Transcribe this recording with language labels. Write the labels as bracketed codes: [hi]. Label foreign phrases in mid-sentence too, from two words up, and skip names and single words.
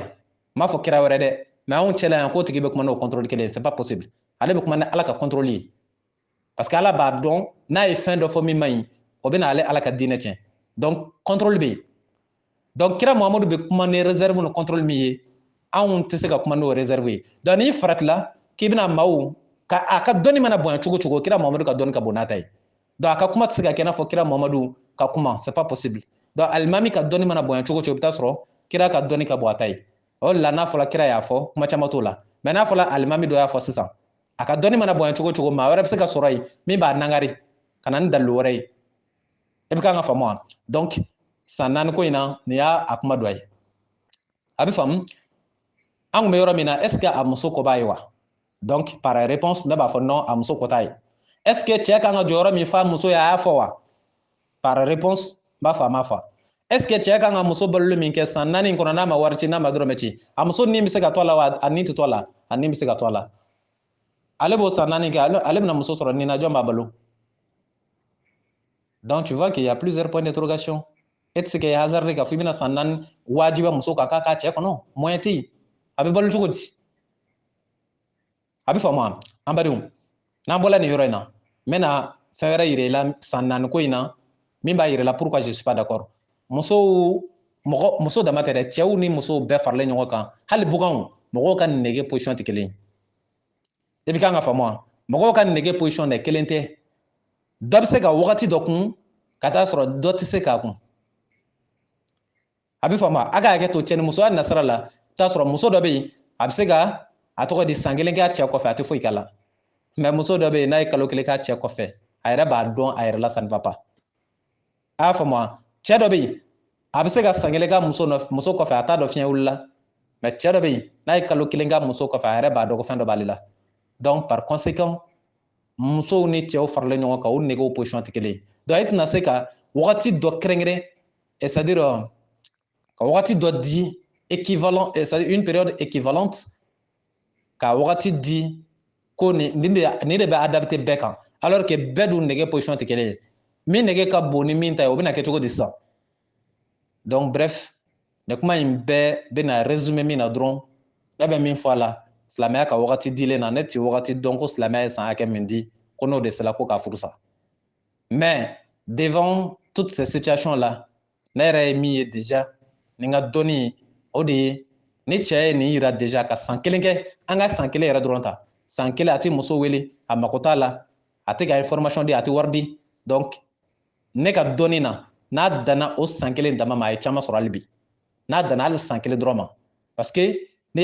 [bm] n m'a fɔ kira wɛrɛ dɛ mais anw cɛla yan k'o tigi bɛ kuma n'o contrôle kelen ye [fr] c'est pas possible [bm] ale bɛ kuma ni Ala ka contrôle ye [fr] parce que [bm] Ala b'a dɔn n'a ye fɛn dɔ fɔ min man ɲi o bɛ na ale Ala ka diinɛ tiɲɛ donc contrôle bɛ yen donc kira Muhamadu bɛ kuma ni réserve ni contrôle min ye anw tɛ se ka kuma n'o réserve ye donc n'i faratila k'i bɛna maaw a ka dɔnni mana bonya cogo cogo kira Muhamadu ka dɔnni ka bon n'a ta ye donc a ka kuma tɛ se ka kɛ i n'a fɔ kira Muhamadu ka kuma [fr] c'est pas possible [bm] donc alimami ka dɔnni mana bonya cogo cogo i bɛ taa sɔrɔ kira ka dɔnni ka bon a ta ye o de la n'a fɔla kira y'a fɔ kuma caman t'o la mais n'a fɔla alimami dɔ y'a fɔ sisan a ka dɔnni mana bonya cogo cogo maa wɛrɛ bɛ se ka sɔrɔ yen min b'a nangari ka na ni dalilu wɛrɛ ye i bɛ kan ka faamu wa donc san 4 ko in na nin y'a kuma dɔ ye a bɛ faamu an kun bɛ yɔrɔ min na [fr] est ce que [bm] a muso ko b'a ye wa [fr] donc par réponse [bm] ne b'a fɔ non a muso ko t'a ye [fr] est ce que [bm] cɛ kan ka jɔyɔrɔ min fa muso ye a y'a fɔ wa [fr] par réponse [bm] n b'a fɔ a ma fɔ [fr] est ce que [bm] cɛ kan ka muso baloli min kɛ san 4 in kɔnɔ n'a ma wari ci n'a ma dɔrɔmɛ ci a muso nin bɛ se ka to a la wa a nin tɛ to a la a nin bɛ se ka to a la ale b'o san 4 kɛ ale bɛna muso sɔrɔ nin na jɔn b'a balo [fr] Donc tu vois qu'il y a plusieurs points d'interrogation. Est-ce que [bm] hasard ka fibina sannan wajiba muso ka ka cɛ kɔnɔ moyen ti a bɛ balo cogo di a bɛ faamu wa an badenw n'an bɔra nin yɔrɔ in na n bɛna fɛn wɛrɛ yira i la san naani ko in na min b'a yira la [fr] pourquoi je suis pas d'accord [bm] muso dama tɛ dɛ cɛw ni musow bɛɛ faralen ɲɔgɔn kan hali buganw mɔgɔw ka nege position tɛ kelen ye i bɛ kan ka faamu wa mɔgɔw ka nege position de kelen tɛ dɔ bɛ se ka wagati dɔ kun ka taa sɔrɔ dɔ tɛ se k'a kun a bɛ faamu a ka hakɛ to cɛ ni musoya nasira la i bɛ taa sɔrɔ muso dɔ bɛ yen a bɛ se ka a tɔgɔ di san kelen kɛ a cɛ kɔfɛ a tɛ foyi k'a la mɛ muso dɔ bɛ yen n'a ye kalo kelen k'a cɛ kɔfɛ a yɛrɛ b'a dɔn a yɛrɛ la [fr] ça ne va pas [bm] a y'a faamu wa cɛ dɔ bɛ yen a bɛ se ka san kelen k'a muso kɔfɛ a t'a dɔn fiɲɛ wulila mɛ cɛ dɔ bɛ yen n'a ye kalo kelen k'a muso kɔfɛ a yɛrɛ b'a dɔn ko fɛn dɔ b'ale la [fr] donc par conséquent [bm] musow ni cɛw faralen ɲɔgɔn kan u negew position tɛ kelen ye donc e tɛna se ka wagati dɔ kɛrɛnkɛrɛn [fr] c'est à [bm] dire ka wagati dɔ di équivalent [fr] c'est à dire une période équivalente [bm] ka wagati di ko nin de bɛ adapté bɛɛ kan [fr] alors que [bm] bɛɛ dun nege position tɛ kelen ye min nege ka bon ni min ta ye o bɛna kɛ cogo di sisan [fr] donc bref [bm] nin kuma in bɛɛ bɛna résumé min na dɔrɔn ne bɛ min fɔ a la silamɛya ka wagati dilen na ne tɛ wagati dɔn ko silamɛya ye san hakɛ min di ko n'o de sera ko k'a furu sa [fr] mais devant toutes ces situations là [bm] ne yɛrɛ ye min ye déjà ni n ka dɔnni o de ye ni cɛ ye nin yira déjà ka san kelen kɛ an ka san kelen yɛrɛ dɔrɔn ta san kelen a tɛ muso wele a mako t'a la a tɛ ka information di a tɛ wari di donc ne ka dɔnni na n'a danna o san kelen dama ma a ye caman sɔrɔ hali bi n'a danna hali san kelen dɔrɔn ma [fr] parce que [bm] n'i